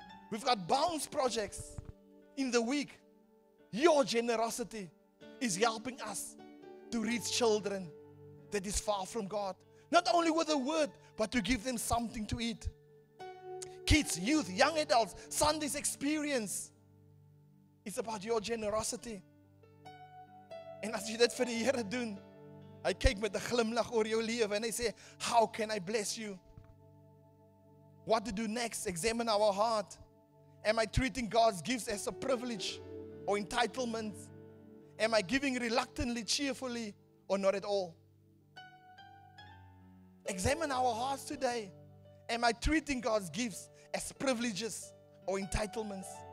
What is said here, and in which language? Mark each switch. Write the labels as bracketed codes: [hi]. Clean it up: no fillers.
[en] We've got bounce projects in the week. Your generosity is helping us to reach children that is far from God. Not only with the word, but to give them something to eat. Kids, youth, young adults, Sunday's experience is about your generosity. [af] En as jy dit vir die Here doen, hy kyk met 'n glimlag oor jou lewe en hy sê, [en] how can I bless you? What to do next? Examine our heart. Am I treating God's gifts as a privilege or entitlement? Am I giving reluctantly, cheerfully, or not at all? Examine our hearts today. Am I treating God's gifts as privileges or entitlements?